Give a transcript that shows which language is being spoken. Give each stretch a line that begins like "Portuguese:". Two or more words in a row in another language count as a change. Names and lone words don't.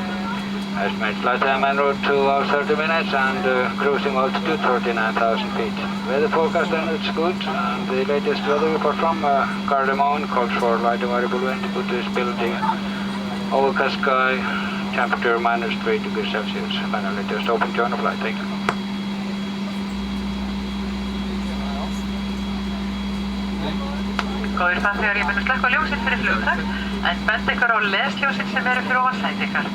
English: Estimated flight time en route 2 hours 30 minutes and cruising altitude 39,000 feet. Weather forecast then it's good, and the latest weather report from Gardermoen calls for light and variable wind, good visibility, overcast sky, temperature -3 degrees Celsius. Finally, just open join the flight. Thank you.
Icelandic: Góðir farþegar, ég mun slökkva ljósin fyrir flugtak, en benda ykkur á lesljósin sem eru fyrir ofan sæti ykkar.